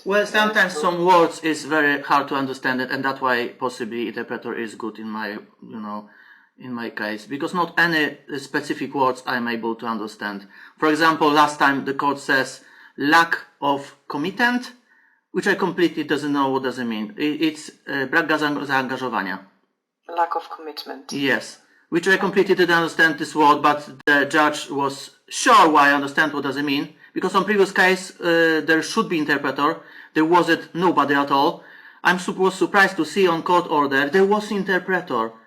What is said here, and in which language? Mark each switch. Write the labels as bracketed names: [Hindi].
[English] Well, sometimes some words is very hard to understand it, and that's why possibly interpreter is good in my, in my case, because not any specific words I'm able to understand. For example, last time the court says lack of commitment, which I completely doesn't know what does it mean. It's [Polish] brak zaangażowania. [English] Lack of commitment. Yes, which I completely didn't understand this word, but the judge was sure why I understand what does it mean. Because on previous case, there should be interpreter. There wasn't nobody at all. Was surprised to see on court order, there was interpreter.